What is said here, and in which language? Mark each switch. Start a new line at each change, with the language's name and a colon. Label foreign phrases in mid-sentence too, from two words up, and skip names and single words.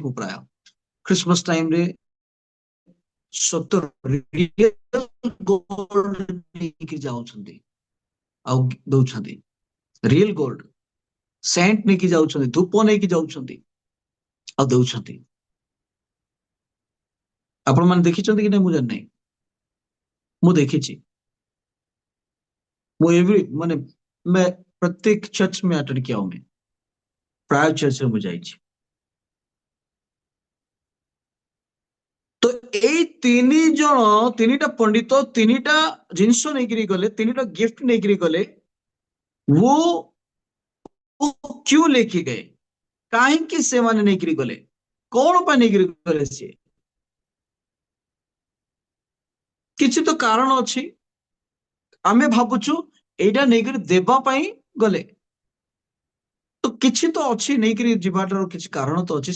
Odia: ମୁଁ ପ୍ରାୟ ଖ୍ରୀଷ୍ଟମାସ ଟାଇମରେ ଗୋଲ୍ଡ ନେଇକି ଯାଉଛନ୍ତି ଆଉ ଦଉଛନ୍ତି।
English: real gold scent
Odia: ନେଇକି ଯାଉଛନ୍ତି, ଧୂପ ନେଇକି ଯାଉଛନ୍ତି ଆଉ ଦଉଛନ୍ତି। ଆପଣ ମାନେ ଦେଖିଛନ୍ତି କି ନାହିଁ ମୁଁ ଜାଣିନାହିଁ, ମୁଁ ଦେଖିଛି। ମୁଁ ମାନେ
Hindi: प्रत्येक चर्च में अटेंड किया हूं, मैं प्राय चर्च में
Odia: ମୁଁ ଯାଇଛି। ତ ଏଇ ତିନି ଜଣ, ତିନିଟା ପଣ୍ଡିତ ତିନିଟା ଜିନିଷ ନେଇକରି ଗଲେ, ତିନିଟା गिफ्ट ନେଇକରି ଗଲେ।
Hindi: वो क्यों लेके गए,
Odia: କାହିଁକି ସେମାନେ ନେଇକରି ଗଲେ, କଣ ପାଇଁ ନେଇକରି ଗଲେ? ସିଏ କିଛି ତ କାରଣ ଅଛି। ଆମେ ଭାବୁଛୁ ଏଇଟା ନେଇକରି ଦେବା ପାଇଁ ଗଲେ, ତ କିଛି ତ ଅଛି, ନେଇକରି ଯିବାଟାର କିଛି କାରଣ ତ ଅଛି।